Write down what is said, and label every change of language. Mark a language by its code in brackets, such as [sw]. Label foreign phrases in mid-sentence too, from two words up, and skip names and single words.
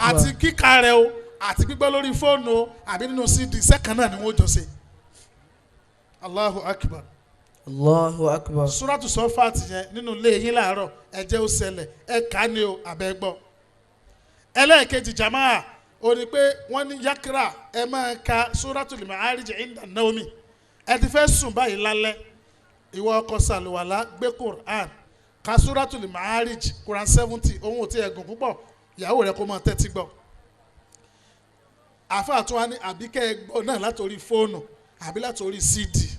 [yo] àti kíkà rẹ o àti gbígbọ́ lórí fóònù o àbí nínú CD sẹ́kàn náà ni wọ́n jọ ṣe. [ar] الله أكبر. الله أكبر. [yo] Suratu Safat yẹn nínú ilé yín láàárọ̀ ẹ jẹ́ ó ṣẹlẹ̀ ẹ kà á ní o àbẹ́ gbọ́. ẹlẹ́ẹ̀kejì jamaa ó ní pé wọ́n ní yakra ẹ máa ka Suratul Ma'arij [ar] عند النوم [yo] ẹ ti fẹ́ sùn báyìí lálẹ́ ìwọ ọkọ sàlùwàlá gbé Quran ka Suratul Ma'arij Quran 70 ohun ò tí ẹ̀gùn púpọ̀ ìyàwó rẹ kó máa tẹ́tí gbọ́. àfáà tún wá ní àbíkẹ́ ẹ gbọ́ náà látòrí fóònù àbí látòrí CD.